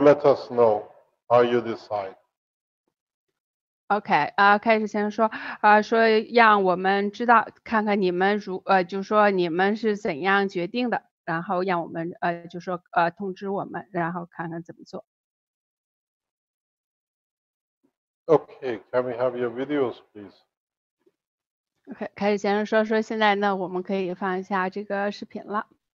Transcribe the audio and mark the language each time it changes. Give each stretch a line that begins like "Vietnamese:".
English: Let us know how you decide.
Chinese: OK 开始先说说让我们知道，看看你们就说你们是怎样决定的，然后让我们就说通知我们，然后看看怎么做。
English: Okay, can we have your videos, please?
Chinese: OK 开始先说现在呢，我们可以放一下这个视频了。